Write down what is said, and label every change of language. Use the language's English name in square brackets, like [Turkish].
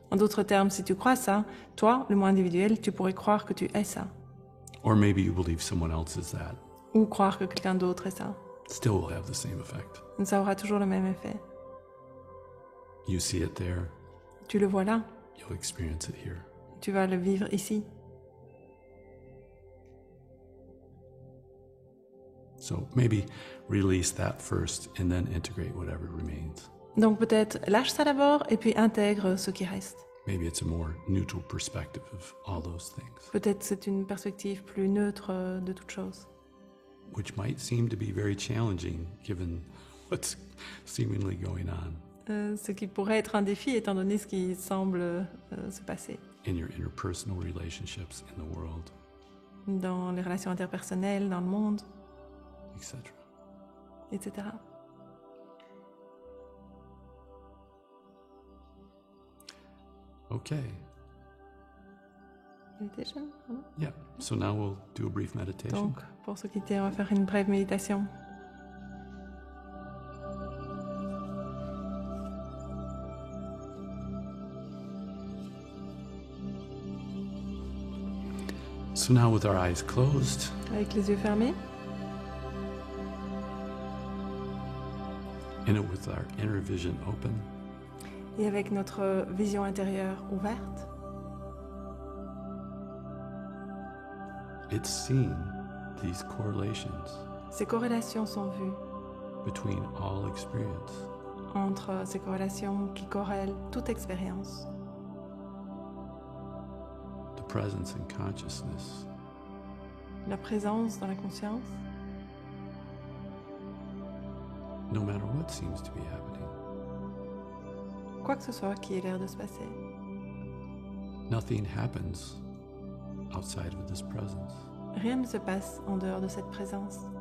[French] En d'autres termes, si tu crois ça, toi, le moi individuel, tu pourrais croire que tu es ça. [English] Or maybe you believe someone else is that. [French] Ou croire que quelqu'un d'autre est ça. [English] Still will have the same effect. [French] Ça aura toujours le même effet. [English] You see it there, [French] Tu le vois là, [English] you'll experience it here. [French] tu vas le vivre ici. [English] So maybe release that first and then integrate whatever remains. [French] Donc peut-être lâche ça d'abord et puis intègre ce qui reste. [English] Maybe it's a more neutral perspective of all those things, [French] Peut-être c'est une perspective plus neutre de toute chose. [English] which might seem to be very challenging given what's seemingly going on [French] Ce qui pourrait être un défi étant donné ce qui semble se passer [English] in your interpersonal relationships in the world, [French] dans les relations interpersonnelles, dans le monde, [English] etc. [French] etc. [English] Okay. [French] Meditation, voilà. [English] Yeah. So now we'll do a brief meditation. [French] Donc, pour se quitter, on va faire une brève méditation. [English] So now with our eyes closed, [French] Avec les yeux fermés [English] and with our inner vision open, [French] et avec notre vision intérieure ouverte, [English] it's seeing these correlations [French] ces corrélations sont vues [English] between all experience, [French] entre ces corrélations qui corrèlent toute expérience, [English] the presence and consciousness, [French] la présence dans la conscience, [English] no matter what seems to be happening. [French] quoi que ce soit qui ait l'air de se passer. [English] Nothing happens outside of this presence. [French] Rien ne se passe en dehors de cette présence.